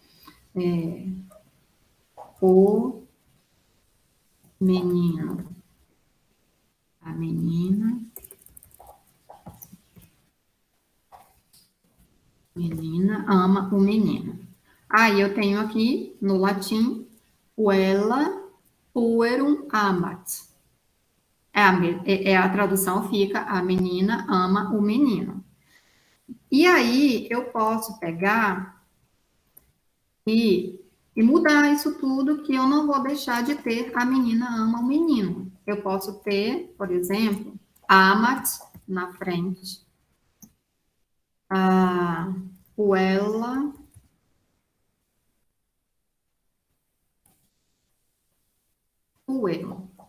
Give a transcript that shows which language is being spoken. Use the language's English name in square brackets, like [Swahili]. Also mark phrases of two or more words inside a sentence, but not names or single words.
[Portuguese] O menino, a menina, menina ama o menino. Aí eu tenho aqui, no latim, [Latin] puella puerum amat. [Portuguese] A tradução fica, a menina ama o menino. E aí eu posso pegar e mudar isso tudo, que eu não vou deixar de ter a menina ama o menino. Eu posso ter, por exemplo, amat na frente, o ela, o eu.